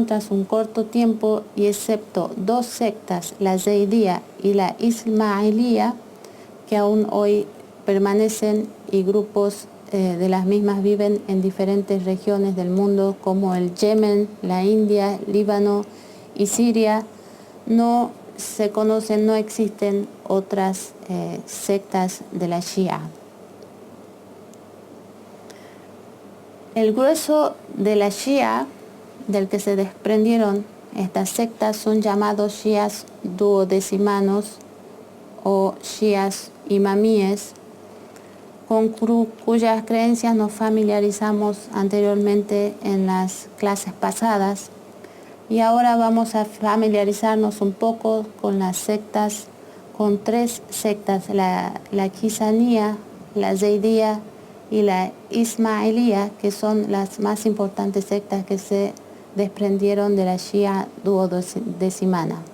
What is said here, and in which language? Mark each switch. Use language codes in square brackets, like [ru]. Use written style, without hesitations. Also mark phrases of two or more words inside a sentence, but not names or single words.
[es] tras un corto tiempo, y excepto dos sectas, la Zaydía y la Ismailía, que aún hoy permanecen, y grupos de las mismas viven en diferentes regiones del mundo como el Yemen, la India, Líbano y Siria, no se conocen, no existen otras sectas de la Shia. El grueso de la Shia, del que se desprendieron estas sectas, son llamados shias duodecimanos o shias imamíes, con cuyas creencias nos familiarizamos anteriormente en las clases pasadas, y ahora vamos a familiarizarnos un poco con las sectas, con tres sectas, la Qisanía, la Zaydía y la Ismailía, que son las más importantes sectas que se desprendieron de la Shia duodecimana.